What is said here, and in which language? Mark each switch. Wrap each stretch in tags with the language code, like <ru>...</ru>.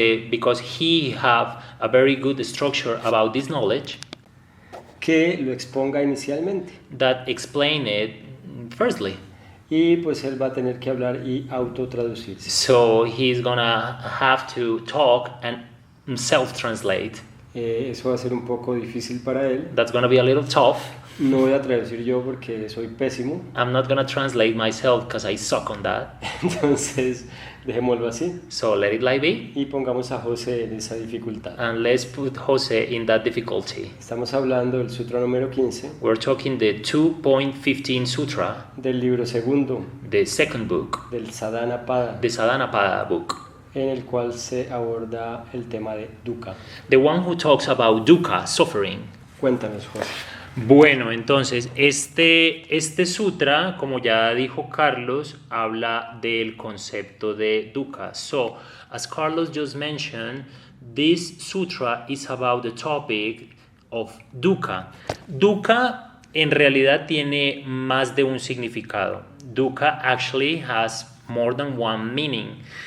<en>because he have a very good structure about this knowledge,</en> <es>que lo exponga inicialmente.</es> <en>that explain it firstly.</en> <es>Y pues él va a tener que hablar y autotraducirse.</es> <en>So he's gonna have to talk and self-translate.</en> <es>Eso va a ser un poco difícil para él.</es> <en>That's gonna be a little tough.</en> <es>No voy a traducir yo porque soy pésimo.</es> <en>I'm not gonna translate myself because I suck on that.</en> <es>Entonces dejémoslo así</es> <en>So let it like be,</en> <es>y pongamos a José en esa dificultad.</es> <en>and let's put Jose in that difficulty.</en> <es>Estamos hablando del sutra número 15</es> <en>We're talking the 2.15 Sutra,</en> <es>del libro segundo</es> <en>the second book,</en> <es>del Sadhanapada,</es> <en>the Sadhanapada book,</en> <es>en el cual se aborda el tema de dukkha.</es> <en>the one who talks about dukkha, suffering.</en> <es>Cuéntanos, José. Bueno, entonces, este sutra, como ya dijo Carlos, habla del concepto de dukkha.</es> <en>So, as Carlos just mentioned, this sutra is about the topic of dukkha.</en> <es>Dukkha en realidad tiene más de un significado.</es> <en>Dukkha actually has more than one meaning.</en>